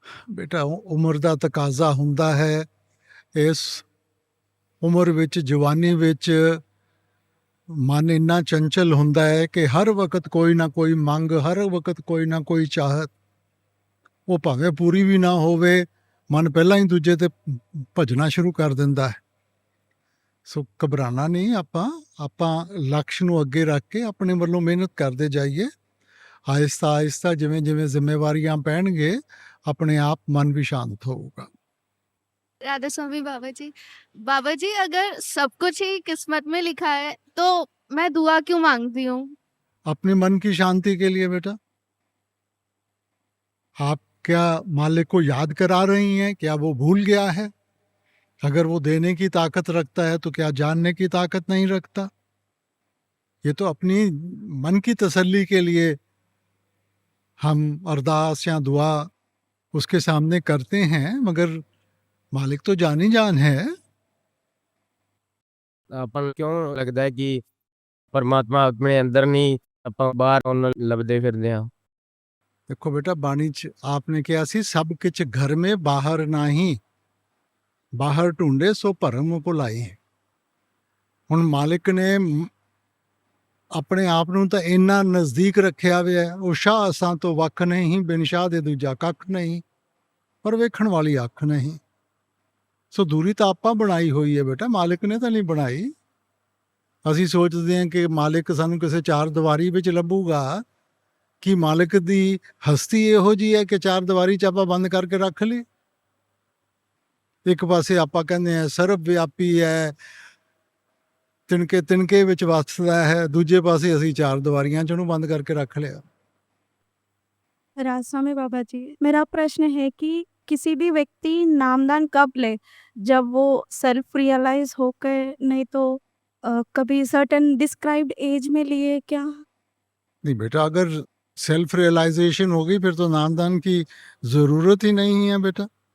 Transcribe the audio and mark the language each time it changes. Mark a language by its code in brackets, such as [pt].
[pa] ਬੇਟਾ ਉਮਰ ਦਾ ਤਕਾਜ਼ਾ ਹੁੰਦਾ ਹੈ, ਇਸ ਉਮਰ ਵਿੱਚ ਜਵਾਨੀ ਵਿੱਚ ਮਨ ਇੰਨਾ ਚੰਚਲ ਹੁੰਦਾ ਹੈ ਕਿ ਹਰ ਵਕਤ ਕੋਈ ਨਾ ਕੋਈ ਮੰਗ, ਹਰ ਵਕਤ ਕੋਈ ਨਾ ਕੋਈ ਚਾਹਤ, ਉਹ ਭਾਵੇਂ ਪੂਰੀ ਵੀ ਨਾ ਹੋਵੇ, ਮਨ ਪਹਿਲਾਂ ਹੀ ਦੂਜੇ ਤੇ ਭੱਜਣਾ ਸ਼ੁਰੂ ਕਰ ਦਿੰਦਾ ਹੈ। ਸੋ ਘਬਰਾਣਾ ਨਹੀਂ, ਆਪਾਂ ਲਕਸ਼ ਨੂੰ ਅੱਗੇ ਰੱਖ ਕੇ ਆਪਣੇ ਵੱਲੋਂ ਮਿਹਨਤ ਕਰਦੇ ਜਾਈਏ। ਆਹਿਸਤਾ ਆਹਿਸਤਾ ਜਿਵੇਂ ਜਿਵੇਂ ਜ਼ਿੰਮੇਵਾਰੀਆਂ ਪੈਣਗੇ [hi] अपने आप मन भी शांत होगा। राधा स्वामी बाबा जी अगर सब कुछ ही किस्मत में लिखा है तो मैं दुआ क्यों मांगती हूँ? अपने मन की शांति के लिए बेटा। आप क्या मालिक को याद करा रही हैं? क्या वो भूल गया है? अगर वो देने की ताकत रखता है तो क्या जानने की ताकत नहीं रखता? ये तो अपनी मन की तसल्ली के लिए हम अरदास या दुआ उसके सामने करते हैं, मगर मालिक तो जान ही जान है। [pa] ਆਪਾਂ ਨੂੰ ਕਿਉਂ ਲੱਗਦਾ ਹੈ ਕਿ ਪਰਮਾਤਮਾ ਆਪਣੇ ਅੰਦਰ ਨਹੀਂ, ਆਪਾਂ ਬਾਹਰ ਉਹਨੂੰ ਲੱਭਦੇ ਫਿਰਦੇ ਹਾਂ। ਦੇਖੋ ਬੇਟਾ, ਬਾਣੀ ਚ ਆਪਨੇ ਕਿਹਾ ਸੀ ਸਭ ਕਿਛ ਘਰ ਮੇ ਬਾਹਰ ਨਾਹੀ, ਬਾਹਰ ਢੂੰਡੇ ਸੋ ਭਰਮ ਭੁਲਾਈ। ਹੁਣ ਮਾਲਿਕ ਨੇ ਆਪਣੇ ਆਪ ਨੂੰ ਤਾਂ ਇੰਨਾ ਨਜ਼ਦੀਕ ਰੱਖਿਆ ਹੋਇਆ, ਉਹ ਸ਼ਾਹ ਅਸਾਂ ਤੋਂ ਵੱਖ ਨਹੀਂ, ਬਿਨ ਸ਼ਾਹ ਦੇ ਦੂਜਾ ਕੱਖ ਨਹੀਂ, ਪਰ ਵੇਖਣ ਵਾਲੀ ਅੱਖ ਨਹੀਂ। ਸੋ ਦੂਰੀ ਤਾਂ ਆਪਾਂ ਬਣਾਈ ਹੋਈ ਹੈ ਬੇਟਾ, ਮਾਲਿਕ ਨੇ ਤਾਂ ਨਹੀਂ ਬਣਾਈ। ਅਸੀਂ ਸੋਚਦੇ ਹਾਂ ਕਿ ਮਾਲਿਕ ਸਾਨੂੰ ਕਿਸੇ ਚਾਰ ਦੀਵਾਰੀ ਵਿੱਚ ਲੱਭੂਗਾ। ਕਿ ਮਾਲਿਕ ਦੀ ਹਸਤੀ ਇਹੋ ਜਿਹੀ ਹੈ ਕਿ ਚਾਰ ਦੀਵਾਰੀ 'ਚ ਆਪਾਂ ਬੰਦ ਕਰਕੇ ਰੱਖ ਲਈ। ਇੱਕ ਪਾਸੇ ਆਪਾਂ ਕਹਿੰਦੇ ਹਾਂ ਸਰਬ ਵਿਆਪੀ ਹੈ, ਤਿਣਕੇ ਵਿੱਚ ਵਸਦਾ ਹੈ, ਦੂਜੇ ਪਾਸੇ ਅਸੀਂ ਚਾਰ ਦੀਵਾਰੀਆਂ 'ਚ ਉਹਨੂੰ ਬੰਦ ਕਰਕੇ ਰੱਖ ਲਿਆ। [hi] राजस्वामी बाबा जी, मेरा प्रश्न है कि किसी भी व्यक्ति नामदान कब ले, जब वो सेल्फ रियलाइज होकर, नहीं तो कभी सर्टेन डिस्क्राइब्ड एज में लिए क्या? नहीं बेटा, अगर सेल्फ रियलाइजेशन होगी फिर तो नामदान की ज़रूरत ही नहीं है बेटा।